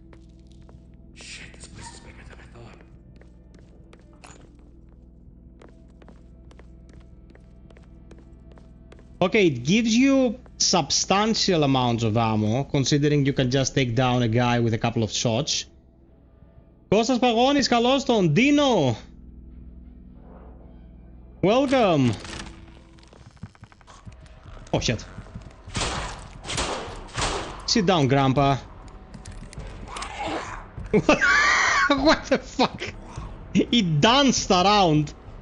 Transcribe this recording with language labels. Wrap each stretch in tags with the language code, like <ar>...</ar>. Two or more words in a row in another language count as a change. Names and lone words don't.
<en>Shit, this place is bigger than I thought. Okay, it gives you substantial amounts of ammo, considering you can just take down a guy with a couple of shots.</en> <el>Κώστας Παγώνης, καλώς τον.</el> <en>Dino! Welcome! Oh shit. Sit down, Grandpa. What the fuck? He danced around.</en>